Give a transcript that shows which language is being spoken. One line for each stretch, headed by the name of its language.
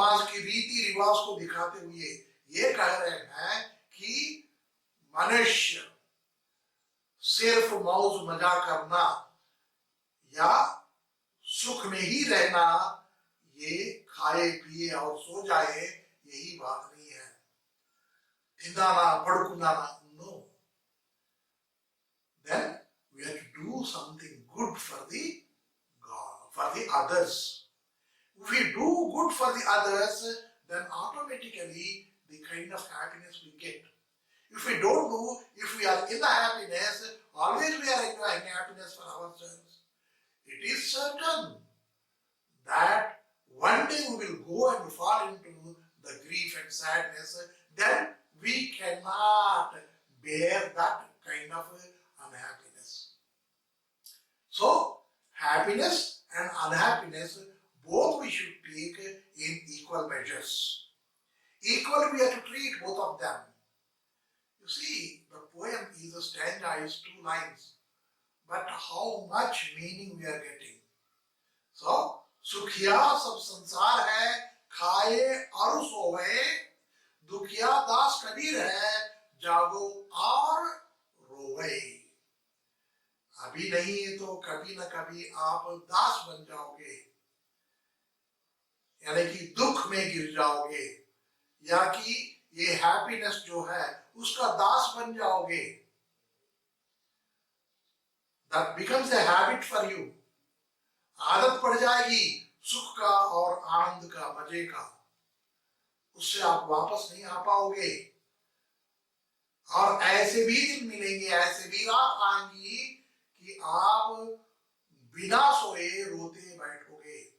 Hindi: की रीति रिवाज को दिखाते हुए ये कह रहे हैं कि मनुष्य सिर्फ मौज मजा करना या सुख में ही रहना, ये खाए पिए और सो जाए, यही बात नहीं है। थिंदाना पड़कुनाना, no.
English: Then we have to do something good for the God, for the others. If we do good for the others, then automatically the kind of happiness we get. If we don't do, if we are in the happiness, always we are enjoying happiness for ourselves, it is certain that one day we will go and fall into the grief and sadness, then we cannot bear that kind of unhappiness. So, happiness and unhappiness, both we should take in equal measures. Equally, we have to treat both of them. You see, the poem is a stanza, is 2 lines, but how much meaning we are getting.
Hindi: So, सुखिया सब संसार है, खाए और सोए, दुखिया दास कबीर है, जागो और रोवे। अभी नहीं तो कभी न कभी आप दास बन जाओगे, यानी कि दुख में गिर जाओगे, या कि ये हैप्पीनेस जो है उसका दास बन जाओगे।
English: That becomes a habit for you.
Hindi: आदत पड़ जाएगी सुख का और आनंद का, मजे का, उससे आप वापस नहीं आ पाओगे। और ऐसे भी दिन मिलेंगे, ऐसे भी रात आएंगी कि आप बिना सोए रोते बैठोगे।